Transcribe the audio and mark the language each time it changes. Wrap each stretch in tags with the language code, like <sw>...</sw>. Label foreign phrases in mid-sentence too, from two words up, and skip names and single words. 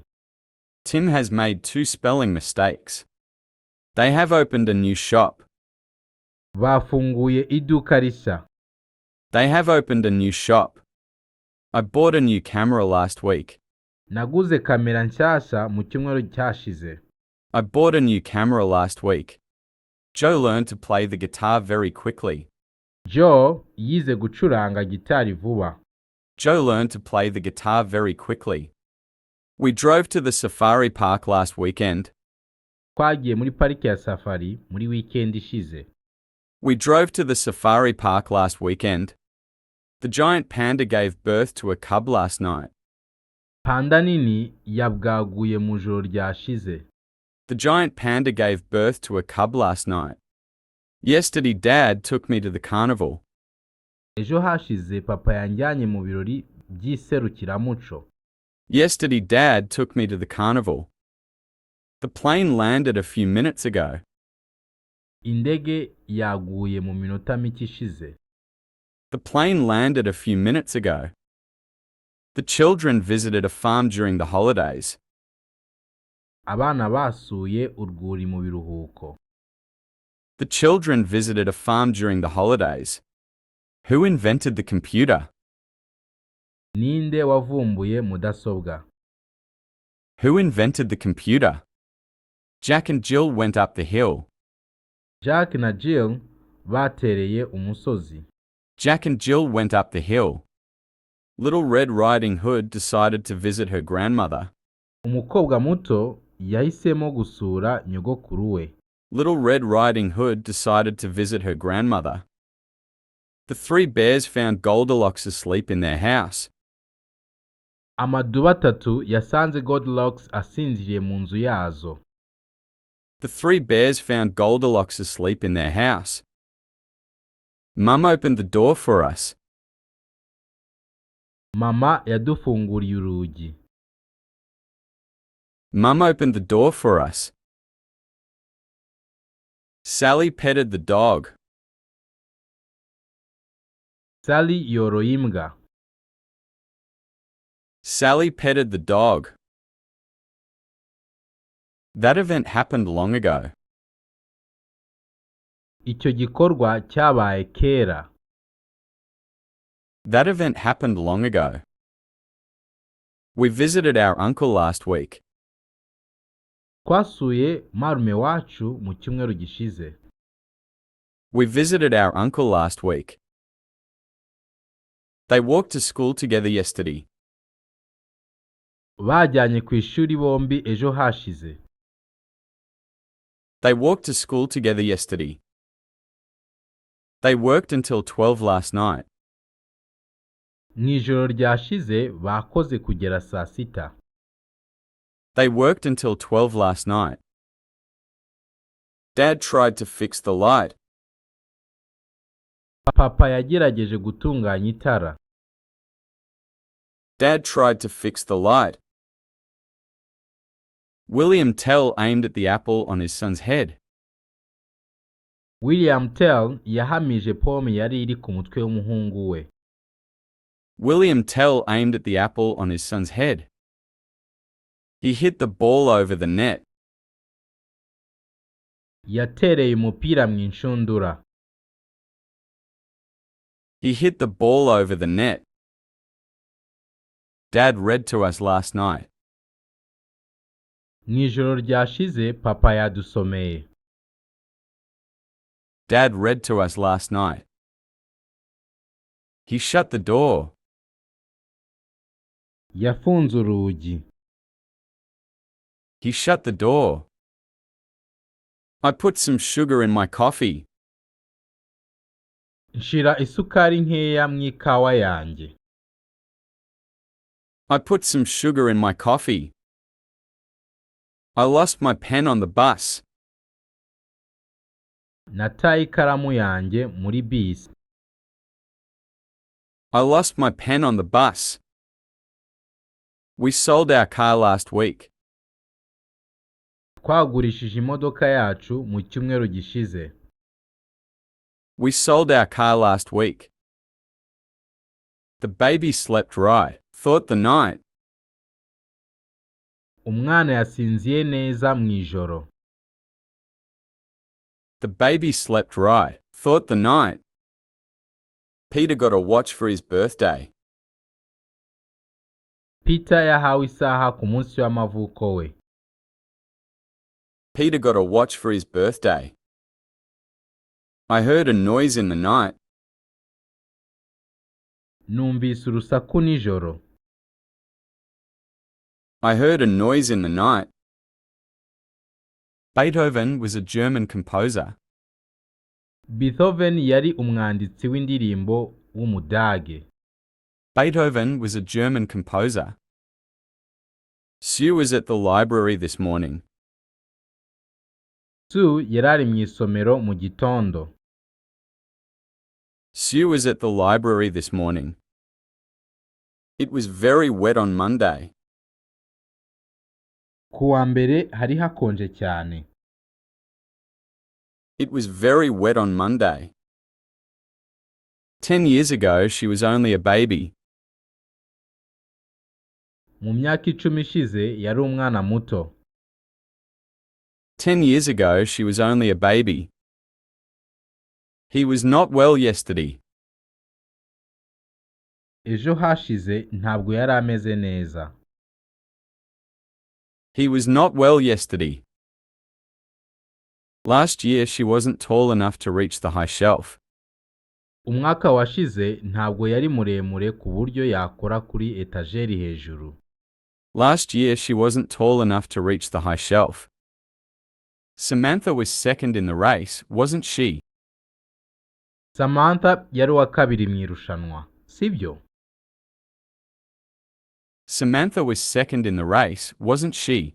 <en>Tim has made 2 spelling mistakes. They have opened a new shop.</en> <rw>Bafunguye iduka rishya.</rw> <en>They have opened a new shop. I bought a new camera last week.</en> <rw>Naguze kamera nshyashya mu cyumweru cyashize.</rw> <en>I bought a new camera last week. Joe learned to play the guitar very quickly.</en> <rw>Joe yize gucuranga gitari vuba.</rw> <en>Joe learned to play the guitar very quickly. We drove to the safari park last weekend.</en> <rw>Twagiye muri pariki ya safari muri weekend ishize.</rw> <en>We drove to the safari park last weekend. The giant panda gave birth to a cub last night.</en> <rw>Panda nini yabwaguye mu joro ryashize.</rw> <en>The giant panda gave birth to a cub last night. Yesterday Dad took me to the carnival.</en> <rw>Ejo hashize papa yanjyanye mu birori by'iserukiramuco.</rw> <en>Yesterday Dad took me to the carnival. The plane landed a few minutes ago.</en> <rw>Indege yaguye mu minota mike ishize.</rw> <en>The plane landed a few minutes ago. The children visited a farm during the holidays.</en> <rw>Abana basuye urwuri mu biruhuko.</rw> <en>The children visited a farm during the holidays. Who invented the computer?</en> <rw>Ninde wavumbuye mudasobwa?</rw> <en>Who invented the computer? Jack and Jill went up the hill.</en> <rw>Jack na Jill batereye umusozi.</rw> <en>Jack and Jill went up the hill. Little Red Riding Hood decided to visit her grandmother.</en> <rw>Umukobwa muto yahisemo gusura nyogokuru we.</rw> <en>Little Red Riding Hood decided to visit her grandmother. The three bears found Goldilocks asleep in their house.</en> <rw>Amaduba atatu yasanze Goldilocks asinziriye mu nzu yazo.</rw> <en>The three bears found Goldilocks asleep in their house. Mum opened the door for us.</en> <rw>Mama yadufunguriye urugi.</rw> <en>Mum opened the door for us. Sally petted the dog.</en> <rw>Sally yoroye imbwa.</rw> <en>Sally petted the dog. That event happened long ago.</en> <rw>Icyo gikorwa cyabaye kera.</rw> <en>That event happened long ago. We visited our uncle last week.</en> <rw>Twasuye marume wacu mu cyumweru gishize.</rw> <en>We visited our uncle last week. They walked to school together yesterday.</en> <rw>Bajyanye ku ishuri bombi ejo hashize.</rw> <en>They walked to school together yesterday. They worked until 12 last night.</en> <rw>Mu ijoro ryashize bakoze kugera saa sita.</rw> <en>They worked until 12 last night. Dad tried to fix the light.</en> <rw>Papa yagerageje gutunganya itara.</rw> <en>Dad tried to fix the light. William Tell aimed at the apple on his son's head.</en> <rw>William Tell yahamije pome yari iri ku mutwe w'umuhungu we.</rw> <en>William Tell aimed at the apple on his son's head. He hit the ball over the net.</en> <rw>Yatereye umupira mu inshundura.</rw> <en>He hit the ball over the net. Dad read to us last night.</en> <rw>Mu ijoro ryashize papa yadusomeye.</rw> <en>Dad read to us last night. He shut the door.</en> <rw>Yafunze urugi.</rw> <en>He shut the door. I put some sugar in my coffee.</en> <rw>Nshira isukari nkeya mu ikawa yanjye.</rw> <en>I put some sugar in my coffee. I lost my pen on the bus.</en> <rw>Nataye ikaramu yanjye muri bisi.</rw> <en>I lost my pen on the bus. We sold our car last week.</en> <rw>Twagurishije imodoka yacu mu cyumweru gishize.</rw> <en>We sold our car last week. The baby slept right, thought the night.</en> <rw>Umwana yasinziye neza mu ijoro.</rw> <en>The baby slept right, thought the night. Peter got a watch for his birthday.</en> <rw>Peter yahawe isaha ku munsi w'amavuko we.</rw> <en>Peter got a watch for his birthday. I heard a noise in the night.</en> <rw>Numvise urusaku nijoro.</rw> <en>I heard a noise in the night. Beethoven was a German composer.</en> <rw>Beethoven yari umwanditsi w'indirimbo w'Umudage.</rw> <en>Beethoven was a German composer. Sue was at the library this morning.</en> <rw>Sue yarari mu isomero mu gitondo.</rw> <en>Sue was at the library this morning. It was very wet on Monday.</en> <rw>Ku wa mbere hari hakonje cyane.</rw> <en>It was very wet on Monday. 10 years ago, she was only a baby.</en> <rw>Mu myaka 10 ishize yari umwana muto.</rw> <en>10 years ago, she was only a baby. He was not well yesterday.</en> <rw>Ejo hashize ntabwo yari ameze neza.</rw> <en>He was not well yesterday. Last year, she wasn't tall enough to reach the high shelf.</en> <rw>Umwaka washize ntabwo yari muremure ku buryo yakora kuri etajeri hejuru.</rw> <en>Last year, she wasn't tall enough to reach the high shelf. Samantha was second in the race, wasn't she?</en> <rw>Samantha yari uwa kabiri mu irushanwa, sibyo?</rw> <en>Samantha was second in the race, wasn't she?</en>